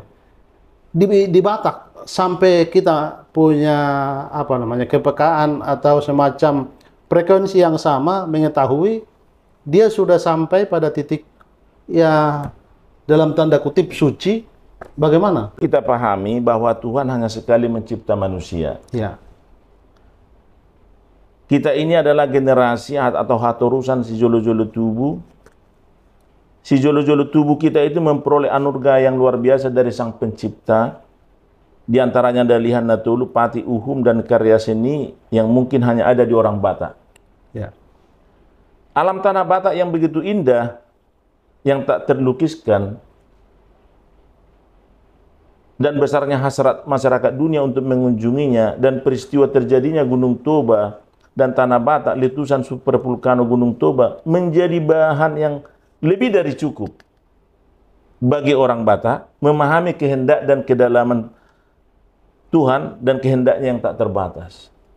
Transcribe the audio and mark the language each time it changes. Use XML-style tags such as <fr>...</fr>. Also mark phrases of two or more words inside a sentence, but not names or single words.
<id>Di Batak sampai kita punya apa namanya kepekaan atau semacam frekuensi yang sama, mengetahui dia sudah sampai pada titik ya dalam tanda kutip suci. Bagaimana? Kita pahami bahwa Tuhan hanya sekali mencipta manusia. Ya. Kita ini adalah generasi atau</id> <bbc>hatorusan si jolo-jolo tubuh. Si jolo-jolo tubuh</bbc> <id>kita itu memperoleh anugerah yang luar biasa dari Sang Pencipta. Di antaranya dalihan natolu,</id> <bbc>pati uhum,</bbc> <id>dan karya seni yang mungkin hanya ada di orang Batak. Ya. Alam tanah Batak yang begitu indah, yang tak terlukiskan, dan besarnya hasrat masyarakat dunia untuk mengunjunginya, dan peristiwa terjadinya Gunung Toba dan tanah Batak, letusan super vulkano Gunung Toba, menjadi bahan yang lebih dari cukup bagi orang Batak memahami kehendak dan kedalaman Tuhan dan kehendaknya yang tak terbatas.</id>